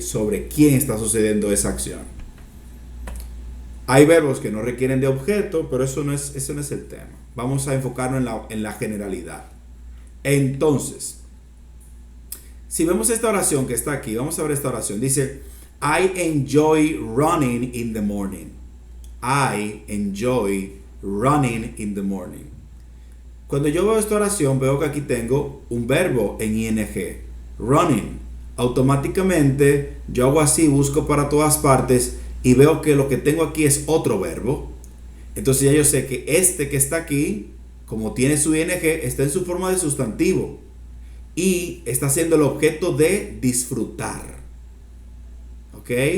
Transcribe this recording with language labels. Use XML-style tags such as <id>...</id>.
<es>Sobre quién está sucediendo esa acción. Hay verbos que no requieren de objeto, pero ese no es el tema. Vamos a enfocarnos en la generalidad. Entonces, si vemos esta oración que está aquí, vamos a ver esta oración. Dice,</es> <en>I enjoy running in the morning. I enjoy running in the morning.</en> <es>Cuando yo veo esta oración, veo que aquí tengo un verbo en ing, running. Automáticamente, yo hago así, busco para todas partes y veo que lo que tengo aquí es otro verbo. Entonces ya yo sé que este que está aquí, como tiene su ing, está en su forma de sustantivo y está siendo el objeto de disfrutar. ¿Ok?</es>